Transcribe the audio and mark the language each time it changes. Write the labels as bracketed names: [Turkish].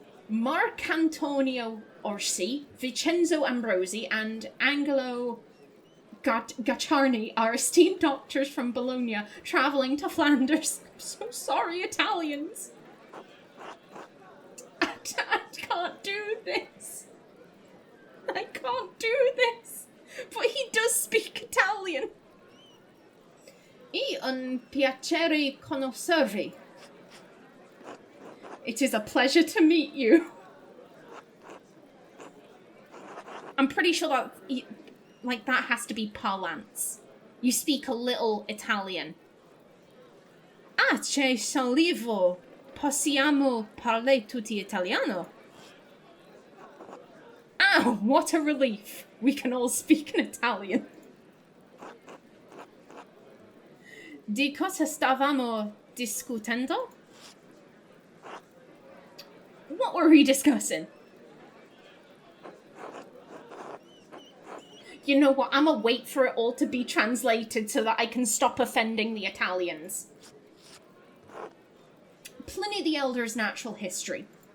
[English] Marcantonio Orsi, Vincenzo Ambrosi, and Angelo Gacciarni are esteemed doctors from Bologna travelling to Flanders. I'm so sorry, Italians. I can't do this. I can't do this. But he does speak Italian. [Italian] E un piacere conoscervi. [English] It is a pleasure to meet you. I'm pretty sure that, that has to be parlance. You speak a little Italian. [Italian] Ah, c'è sollievo. Possiamo parlare tutti italiano? [English] Oh, what a relief. We can all speak in Italian. [Italian] Di cosa stavamo discutendo? [English] What were we discussing? You know what, I'm gonna wait for it all to be translated so that I can stop offending the Italians. Pliny the Elder's Natural History.